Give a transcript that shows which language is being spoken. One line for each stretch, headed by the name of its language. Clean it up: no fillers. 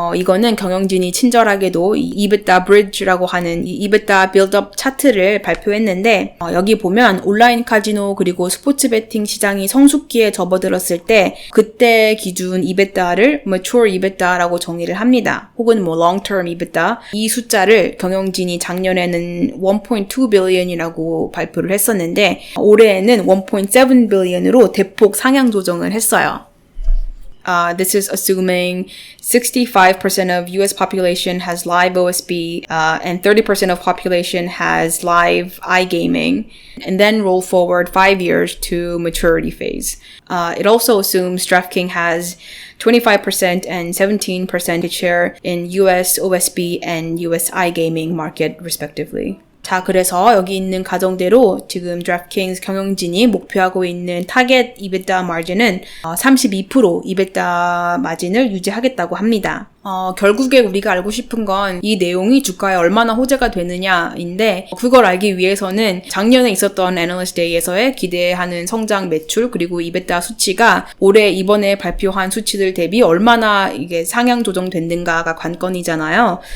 Korean: 이거는 경영진이 친절하게도 이 EBITDA Bridge라고 하는 이 EBITDA Build-up 차트를 발표했는데 여기 보면 온라인 카지노 그리고 스포츠 베팅 시장이 성숙기에 접어들었을 때 그때 기준 EBITDA를 Mature EBITDA라고 정의를 합니다. 혹은 Long-term EBITDA 이 숫자를 경영진이 작년에는 1.2 billion이라고 발표를 했었는데 올해에는 1.7 billion으로 대폭 상향 조정을 했어요.
English: This is assuming 65% of US population has live OSB and 30% of population has live iGaming, and then roll forward 5 years to maturity phase. It also assumes DraftKings has 25% and 17% share in US OSB and US iGaming market respectively.
Korean: 자, 그래서 여기 있는 가정대로 지금 드래프트킹스 경영진이 목표하고 있는 타겟 EBITDA 마진은 32% EBITDA 마진을 유지하겠다고 합니다. 결국에 우리가 알고 싶은 건 이 내용이 주가에 얼마나 호재가 되느냐인데 그걸 알기 위해서는 작년에 있었던 애널리스트 데이에서의 기대하는 성장 매출 그리고 EBITDA 수치가 올해 이번에 발표한 수치들 대비 얼마나 이게 상향 조정됐는가가 관건이잖아요.